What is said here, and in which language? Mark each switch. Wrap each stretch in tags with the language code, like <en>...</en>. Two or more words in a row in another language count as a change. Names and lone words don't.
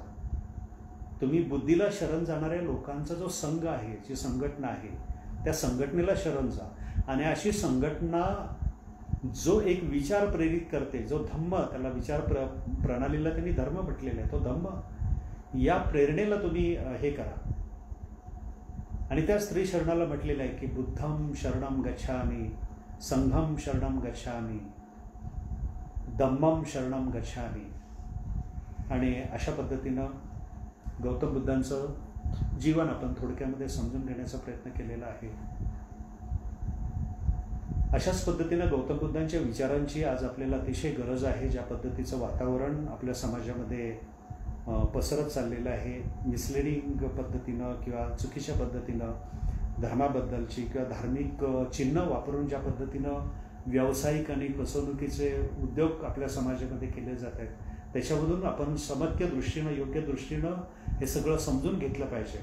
<mr>तुम्ही बुद्धीला शरण जाणाऱ्या लोकांचा जो संघ आहे, जी संघटना आहे, त्या संघटनेला शरण जा. आणि अशी संघटना जो एक विचार प्रेरित करते, जो धम्म, त्याला विचार प्रणालीला त्यांनी धर्म म्हटलेला आहे, तो धम्म, या प्रेरणेला तुम्ही हे करा. आणि त्या स्त्री शरणाला म्हटलेलं आहे की</mr> <pi>बुद्धम शरणम गच्छामि, संघम शरणम गच्छामि, धम्मम शरणम गच्छामि.</pi> <mr>आणि अशा पद्धतीनं गौतम बुद्धांचं जीवन आपण थोडक्यामध्ये समजून घेण्याचा प्रयत्न केलेला आहे. अशाच पद्धतीनं गौतम बुद्धांच्या विचारांची आज आपल्याला अतिशय गरज आहे. ज्या पद्धतीचं वातावरण आपल्या समाजामध्ये पसरत चाललेलं आहे, मिसलिडिंग पद्धतीनं किंवा चुकीच्या पद्धतीनं धर्माबद्दलची किंवा धार्मिक चिन्ह वापरून ज्या पद्धतीनं व्यावसायिक आणि फसवणुकीचे उद्योग आपल्या समाजामध्ये केले जात आहेत, त्याच्यामधून आपण समग्र दृष्टीनं, योग्य दृष्टीनं हे सगळं समजून घेतलं पाहिजे.</mr>